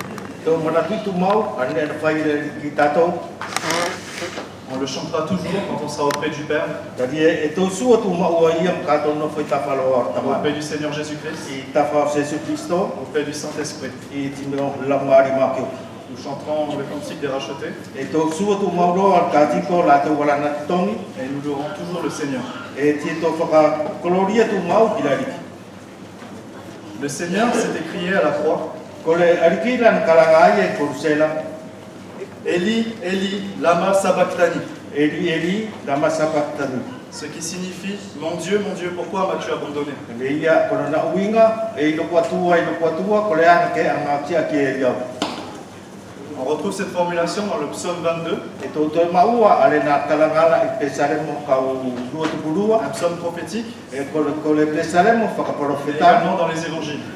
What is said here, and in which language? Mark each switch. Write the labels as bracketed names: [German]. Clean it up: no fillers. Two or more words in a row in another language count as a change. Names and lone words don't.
[French] On le chantera toujours quand on sera auprès du Père, auprès du Seigneur Jésus-Christ, auprès du Saint-Esprit. Nous chanterons le cantique des rachetés et nous louerons toujours le Seigneur. Le Seigneur s'est écrié à la croix. [Aramaic] אלי אלי למה שבקתני. אלי אלי למה שבקתני. [French] Ce qui signifie mon Dieu, pourquoi m'as-tu abandonné? On retrouve cette formulation dans le psaume 22, un psaume prophétique, et également dans les évangiles.